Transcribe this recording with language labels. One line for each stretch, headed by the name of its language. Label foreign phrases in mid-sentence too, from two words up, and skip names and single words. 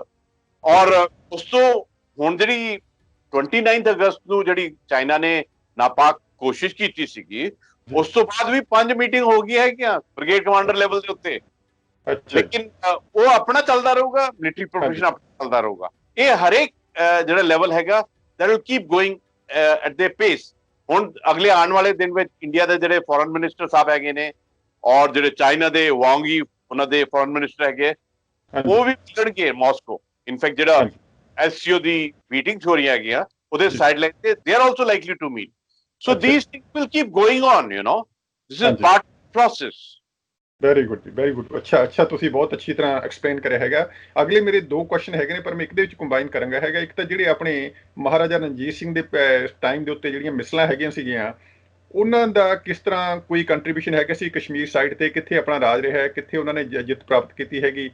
Punjabi: ਔਰ ਉਸ ਤੋਂ ਹੁਣ ਜਿਹੜੀ 29 ਅਗਸਤ ਨੂੰ ਜਿਹੜੀ ਚਾਈਨਾ ਨੇ ਨਾਪਾਕ ਕੋਸ਼ਿਸ਼ ਕੀਤੀ ਸੀਗੀ, ਉਸ ਤੋਂ ਬਾਅਦ ਵੀ 5 ਮੀਟਿੰਗ ਹੋ ਗਈ ਹੈਗੀਆਂ
English: brigade commander level
Punjabi: ਦੇ ਉੱਤੇ। ਲੇਕਿਨ ਉਹ ਆਪਣਾ ਚੱਲਦਾ ਰਹੂਗਾ,
English: military profession
Punjabi: ਆਪਣਾ ਚੱਲਦਾ ਰਹੂਗਾ। ਇਹ ਹਰੇਕ ਜਿਹੜਾ ਲੈਵਲ ਹੈਗਾ
English: that will keep going at their pace।
Punjabi: ਹੁਣ ਅਗਲੇ ਆਉਣ ਵਾਲੇ ਦਿਨ ਵਿੱਚ ਇੰਡੀਆ ਦੇ ਜਿਹੜੇ
English: foreign minister
Punjabi: ਸਾਹਿਬ ਹੈਗੇ ਨੇ ਔਰ ਜਿਹੜੇ ਚਾਈਨਾ ਦੇ ਵਾਂਗ ਹੀ ਉਹਨਾਂ ਦੇ
English: foreign minister
Punjabi: ਹੈਗੇ, ਉਹ ਵੀ ਮਿਲਣਗੇ ਮਾਸਕੋ। ਇਨਫੈਕਟ ਜਿਹੜਾ SCO ਦੀ ਮੀਟਿੰਗਸ ਹੋ ਰਹੀਆਂ ਹੈਗੀਆਂ ਉਹਦੇ ਸਾਈਡਲਾਈਨ ਤੇ
English: they are also likely to meet। So these things will keep going on, you know, this is part of the process। very good, very good.
Punjabi: ਅੱਛਾ, ਤੁਸੀਂ ਬਹੁਤ ਅੱਛੀ ਤਰ੍ਹਾਂ ਐਕਸਪਲੇਨ ਕਰਿਆ ਹੈਗਾ। ਅਗਲੇ ਮੇਰੇ 2 ਕੁਐਸਚਨ ਹੈਗੇ ਨੇ, ਪਰ ਮੈਂ ਇੱਕ ਦੇ ਵਿੱਚ ਕੰਬਾਈਨ ਕਰਾਂਗਾ ਹੈਗਾ। ਇੱਕ ਤਾਂ ਜਿਹੜੇ ਆਪਣੇ ਮਹਾਰਾਜਾ ਰਣਜੀਤ ਸਿੰਘ ਦੇ ਟਾਈਮ ਦੇ ਉੱਤੇ ਜਿਹੜੀਆਂ ਮਿਸਲਾਂ ਹੈਗੀਆਂ ਸੀਗੀਆਂ, ਉਹਨਾਂ ਦਾ ਕਿਸ ਤਰ੍ਹਾਂ ਕੋਈ ਕੰਟਰੀਬਿਊਸ਼ਨ ਹੈਗਾ ਸੀ ਕਸ਼ਮੀਰ ਸਾਈਡ ਤੇ, ਕਿੱਥੇ ਆਪਣਾ ਰਾਜ ਰਿਹਾ ਹੈ, ਕਿੱਥੇ ਉਹਨਾਂ ਨੇ ਜਿੱਤ ਪ੍ਰਾਪਤ ਕੀਤੀ ਹੈਗੀ।